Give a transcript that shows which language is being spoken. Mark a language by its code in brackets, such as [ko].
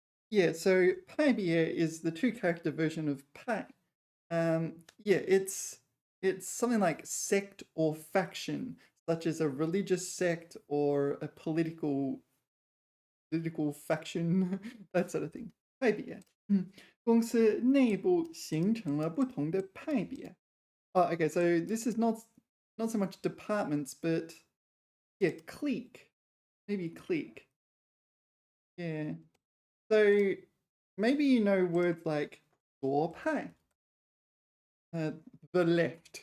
[en] Yeah, so pai beer is the 2-character version of pai. Yeah, it's something like sect or faction, such as a religious sect or a political faction, that sort of thing. [zh] 派别，公司内部形成了不同的派别。 [en] Oh, okay, so this is not so much departments, but yeah, clique. Maybe clique. Yeah. So maybe you know words like 左派, uh, the left.